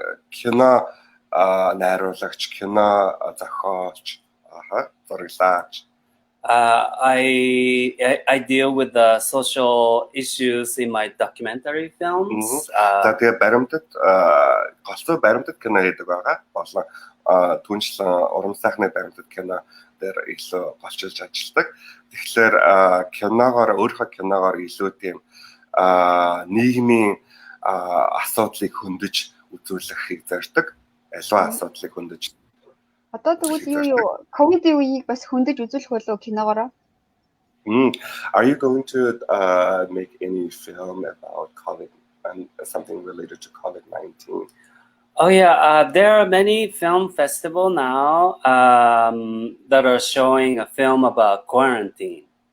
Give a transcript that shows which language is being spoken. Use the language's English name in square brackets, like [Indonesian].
[Mongolian] Кино найруулагч, кино зохиолч, зураглаач. [English] I deal with the social issues in my documentary films. [Mongolian] За тэгээ баримтат голцоо баримтат кино хийдэг байгаа. Болон түншлэн уран сайхны баримтат кино дээр илүү голчилж ажилладаг. Тэгэхээр өөрийнхөө киногоор илүү тийм нийгмийн асуудлыг хөндөж үзүүлэхийг зорддог. Аливаа асуудлыг хөндөж. Одоо тэгвэл юу ковидын үеийг бас хөндөж үзүүлэх болов киногоороо? [English] Are you going to make any film about COVID and something related to COVID-19? Oh yeah, there are many film festivals now that are showing a film about quarantine.